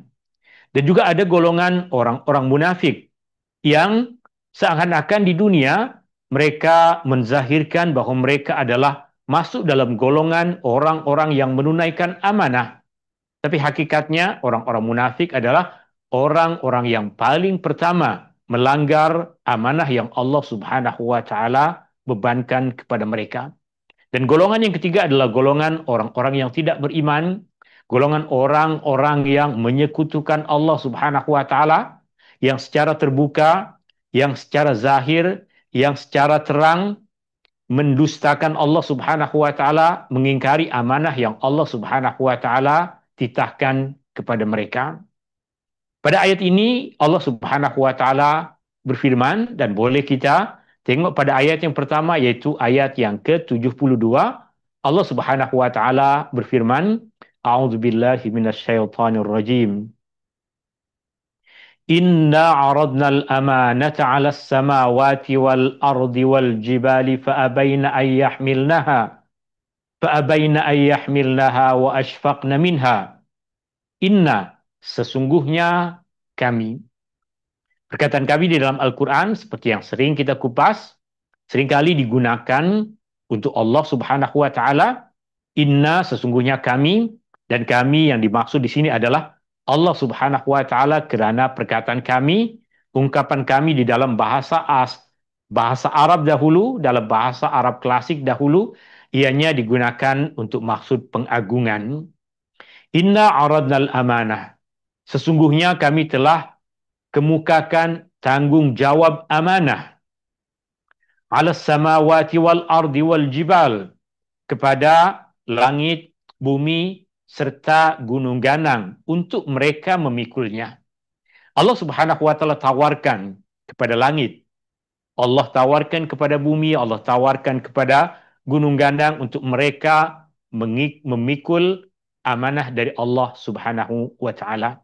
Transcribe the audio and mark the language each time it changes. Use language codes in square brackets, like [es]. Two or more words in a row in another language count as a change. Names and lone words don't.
[ms] Dan juga ada golongan orang-orang munafik yang seakan-akan di dunia mereka menzahirkan bahawa mereka adalah masuk dalam golongan orang-orang yang menunaikan amanah. Tapi hakikatnya orang-orang munafik adalah orang-orang yang paling pertama melanggar amanah yang Allah [ar] سبحانه وتعالى [ms] bebankan kepada mereka. Dan golongan yang ketiga adalah golongan orang-orang yang tidak beriman, golongan orang-orang yang menyekutukan Allah [ar] سبحانه وتعالى [ms] yang secara terbuka, yang secara zahir, yang secara terang mendustakan Allah [ar] سبحانه وتعالى, [ms] mengingkari amanah yang Allah [ar] سبحانه وتعالى [ms] titahkan kepada mereka. Pada ayat ini Allah [ar] سبحانه وتعالى [ms] berfirman dan boleh kita tengok pada ayat yang pertama iaitu ayat yang ke-72. Allah [ar] سبحانه وتعالى [ms] berfirman, [ar] أعوذ بالله من الشيطان الرجيم. إنا عرضنا الأمانة على السماوات والأرض والجبال فأبين أن يحملنها وأشفقن منها. Inna, [ms] sesungguhnya kami. Perkataan kami di dalam Al-Quran seperti yang sering kita kupas, seringkali digunakan untuk Allah [ar] سبحانه وتعالى. [ms] Inna, sesungguhnya kami, dan kami yang dimaksud di sini adalah Allah [ar] سبحانه وتعالى [ms] kerana perkataan kami, ungkapan kami di dalam bahasa Arab dahulu, dalam bahasa Arab klasik dahulu, ianya digunakan untuk maksud pengagungan. [ar] إنا عرضنا الأمانة. [ms] Sesungguhnya kami telah kemukakan tanggungjawab amanah [ar] على السماوات والأرض والجبال, [ms] kepada langit, bumi serta gunung ganang untuk mereka memikulnya. Allah [ar] سبحانه وتعالى [ms] tawarkan kepada langit, Allah tawarkan kepada bumi, Allah tawarkan kepada gunung ganang untuk mereka memikul amanah dari Allah [ar] سبحانه وتعالى.